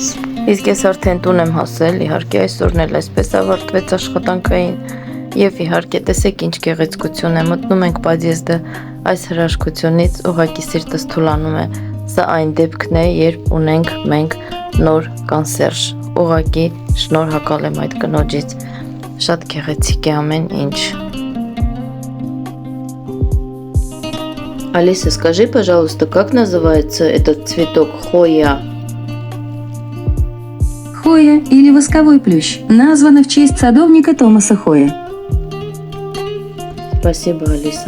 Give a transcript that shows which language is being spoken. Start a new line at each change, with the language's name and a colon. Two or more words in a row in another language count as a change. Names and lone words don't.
Armenian: Իսկ ես արդեն տուն եմ հասել, իհարկե այսօրն էլ այսպես ավարտվեց աշխատանքային եւ իհարկե տեսեք ինչ գեղեցկություն է, մտնում ենք պատիեզդը, այս հրաշքությունից ուղղակի սիրտս թուլանում է։ Սա այն դեպքն է, երբ ունենք մենք նոր կանսերժ։ Ուղղակի շնորհակալ եմ այդ կնոջից, շատ գեղեցիկ է ամեն ինչ։
Russian: Алиса, скажи, пожалуйста, как называется этот цветок Хоя? Хоя или восковой плющ названа в честь садовника Томаса Хоя. Спасибо, Алиса.